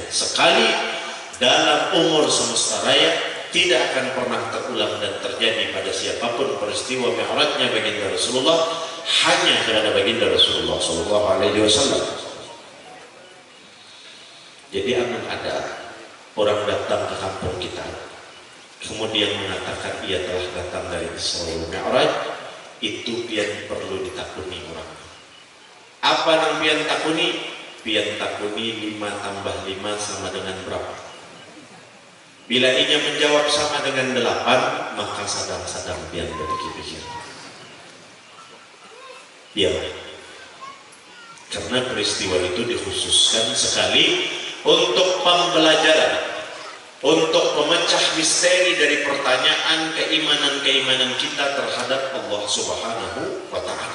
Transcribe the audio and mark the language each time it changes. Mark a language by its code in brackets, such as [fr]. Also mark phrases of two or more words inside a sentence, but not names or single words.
[id] Sekali dalam umur semesta raya tidak akan pernah terulang dan terjadi pada siapapun peristiwa mi'rajnya baginda Rasulullah, hanya kepada baginda Rasulullah [ar] صلى الله عليه وسلم. [id] Jadi akan ada orang datang ke kampung kita, kemudian mengatakan ia telah datang dari Isra wal Mi'raj, itu pian perlu ditakuni orang. Apa yang pian takuni? Pian takuni 5 tambah 5 sama dengan berapa? Bila ia menjawab sama dengan 8, maka sadang-sadang pian berpikir-pikir. Ya, karena peristiwa itu dikhususkan sekali untuk pembelajaran, untuk memecah misteri dari pertanyaan keimanan-keimanan kita terhadap Allah [ar] سبحانه وتعالى.